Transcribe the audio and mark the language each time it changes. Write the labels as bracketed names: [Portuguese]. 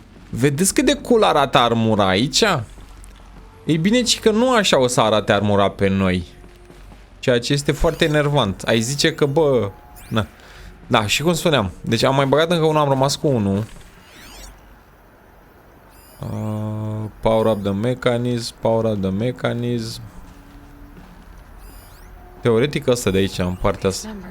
[Romanian] Vedeți cât de cool arată armura aici? Ei bine, ci că nu așa o să arate armura pe noi. Ceea ce este foarte enervant. Ai zice că, bă... Na. Da, și cum spuneam. Deci am mai băgat încă unul, am rămas cu unul. [English] Power up the mechanism, power up the mechanism. [Romanian] Teoretic ăsta de aici, în partea asta.